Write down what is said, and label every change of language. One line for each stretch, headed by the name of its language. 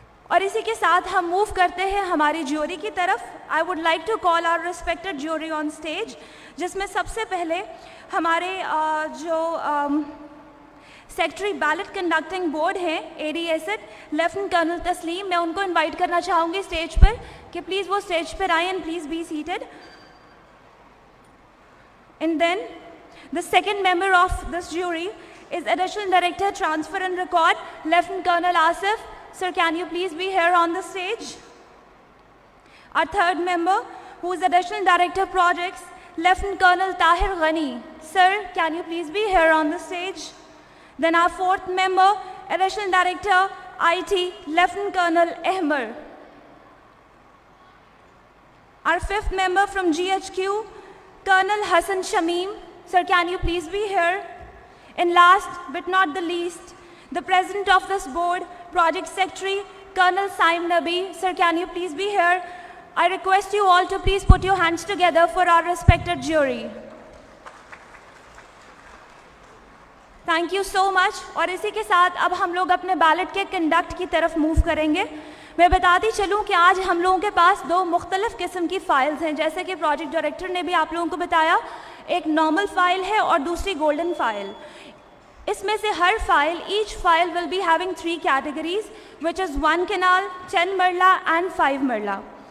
Hindi: और इसी के साथ हम मूव करते हैं हमारी ज्यूरी की तरफ।
English: I would like to call our respected jury on stage,
Hindi: जिसमें सबसे पहले हमारे जो सेक्रेटरी बैलेट कंडक्टिंग बोर्ड हैं ADSET, लेफ्टिनेंट कर्नल तस्लीम, मैं उनको इनवाइट करना चाहूँगी स्टेज पर कि प्लीज़ वो स्टेज पर आए and
English: Please be seated. And then the second member of this jury is additional director transfer and record, lieutenant colonel Asif. Sir, can you please be here on the stage? Our third member, who is Additional Director Projects, Lieutenant Colonel Tahir Ghani. Sir, can you please be here on the stage? Then our fourth member, Additional Director IT, Lieutenant Colonel Ahmer. Our fifth member from GHQ, Colonel Hassan Shamim. Sir, can you please be here? And last but not the least, the President of this board, Project Secretary, Colonel Saim Nabi. Sir, can you please be here? I request you all to please put your hands together for our respected jury. Thank you so much.
Hindi: और इसी के साथ अब हम लोग अपने ballot के conduct की तरफ मूव करेंगे। मैं बताती चलूँ कि आज हम लोगों के पास 2 मुख्तलिफ किस्म की फ़ाइल्स हैं, जैसे कि प्रोजेक्ट डायरेक्टर ने भी आप लोगों को बताया। एक नॉर्मल फ़ाइल है और दूसरी गोल्डन फ़ाइल। इसमें से हर file,
English: Each file will be having 3 categories, which is 1 kanal, 10 marla and 5 marla.